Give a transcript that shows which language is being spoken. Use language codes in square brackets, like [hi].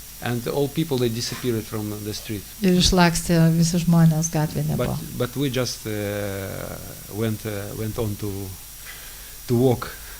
[en] And all people, they disappeared from the street. [lt] Ir išlakstė visi žmonės, gatvė nebuvo. [en] But we just went on to walk.